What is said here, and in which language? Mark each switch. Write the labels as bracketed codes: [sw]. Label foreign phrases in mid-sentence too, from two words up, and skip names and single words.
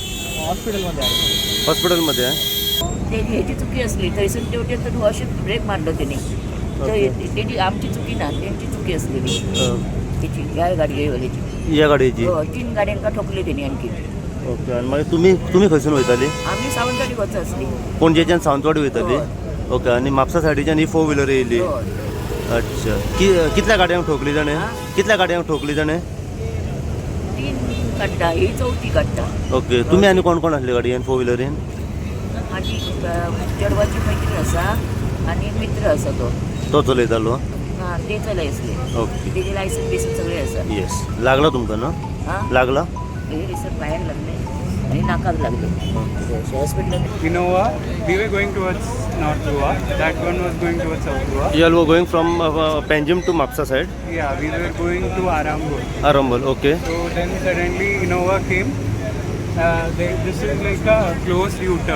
[mr] हॉस्पिटलमध्ये आहे. हॉस्पिटलमध्ये आहे. [kok] ह्याची चुकी असली थंयसून तेवढे तर अशें ब्रेक मारलो तेणी. तर तेची आमची चुकी ना, त्यांची चुकी असलेली त्याची, ह्या गाडयेची. या गाडयेची? 3 गाड्यांका ठोकले तेणी आणखी. ओके. आणि मग तुम्ही खंयसून वयताली? आम्ही सावंतवाडी वच असली. पणजेच्यान सावंतवाडी वयताली? ओके. आणि म्हापसा सायडीच्यान ही 4 व्हिलर येयली? अच्छा. कितल्या गाडयांक ठोकली जाणे? कितल्या गाडयांक ठोकली जाणे? 3 काडटा, ही 4थी काडटा. ओके. तुम्ही आणि कोण कोण असले गाडयेन 4 व्हिलरीन? माझी चेडवाची मैत्रीण आसा आणि मित्र आसा तो चलयतालो? हां, ते चलय असले. ओके. तेजे लायसन बिसन सगळे आसा. येस. लागला तुमकां ना? हां, लागला? हे रिसर पायाक लागले आणि नाकाक लागले. हॉस्पिटलात [en] Innova, we were going towards North Goa. That one was going towards South Goa. You all were going from Panjim to Mapsa side? Yeah, we were going to Arambol. Arambol, okay. So then suddenly Innova came. This is like a closed U-turn,